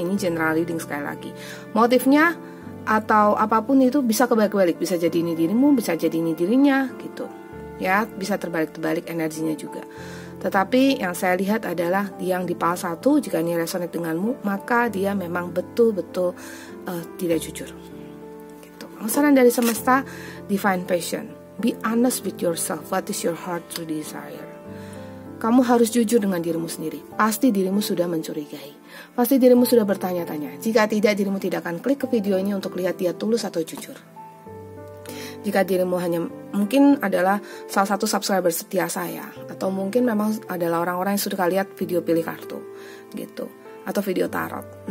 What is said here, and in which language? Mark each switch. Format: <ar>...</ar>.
<id>Ini general reading sekali lagi. Motifnya atau apapun itu bisa kebalik-balik, bisa jadi ini dirimu, bisa jadi ini dirinya gitu. Ya, bisa terbalik-terbalik energinya juga. Tetapi yang saya lihat adalah yang di PAL 1, jika ini resonate denganmu, maka dia memang betul-betul tidak jujur. Gitu. Saran dari semesta, divine passion.</id> <en>Be honest with yourself. What is your heart to desire?</en> <id>Kamu harus jujur dengan dirimu sendiri. Pasti dirimu sudah mencurigai. Pasti dirimu sudah bertanya-tanya. Jika tidak, dirimu tidak akan klik ke video ini untuk lihat dia tulus atau jujur. Jika dirimu hanya mungkin adalah salah satu subscriber setia saya, atau mungkin memang adalah orang-orang yang sudah lihat video pilih kartu, gitu, atau video tarot.</id>